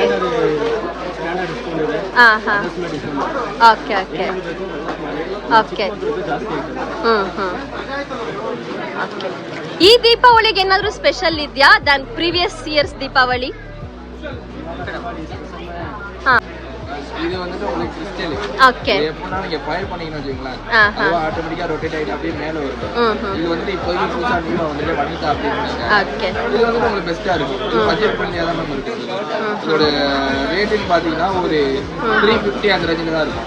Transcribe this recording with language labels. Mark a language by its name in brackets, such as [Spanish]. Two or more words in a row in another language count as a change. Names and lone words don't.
[English] standard discount ಇದೆ. ಹಾಂ ಹಾಂ. adjustment discount ಇದೆ. okay okay okay. [Kannada] ಜಾಸ್ತಿ ಆಯ್ತದೆ. ಓಕೆ. ಈ ದೀಪಾವಳಿಗೆ ಏನಾದರೂ ಸ್ಪೆಷಲ್ ಇದೆಯಾ [English] than previous years [Kannada] ದೀಪಾವಳಿ? ಹಾಂ. [Tamil] இது வந்துட்டு உங்களுக்கு கிறிஸ்டல். ஓகே. எப்போனா நீங்க ஃபயர் பண்ணீங்கன்னு வச்சுக்கோங்களேன், ஆஹா. அது ஆட்டோமேட்டிக்கா ரொட்டேட் ஆகிட்டு அப்படியே மேலே வரும். இது வந்துட்டு இப்போதைக்கு புதுசாக நியூவாக வந்துட்டு வனிதா அப்படின்னாங்க. ஓகே. இது வந்துட்டு உங்களுக்கு பெஸ்ட்டாக இருக்கும். இது [English] budget friendly [Tamil] தான் மேம் இருக்குது. இதோட ரேட்டுன்னு பார்த்தீங்கன்னா ஒரு 350 அந்த ரேஞ்சில் தான் இருக்கும்.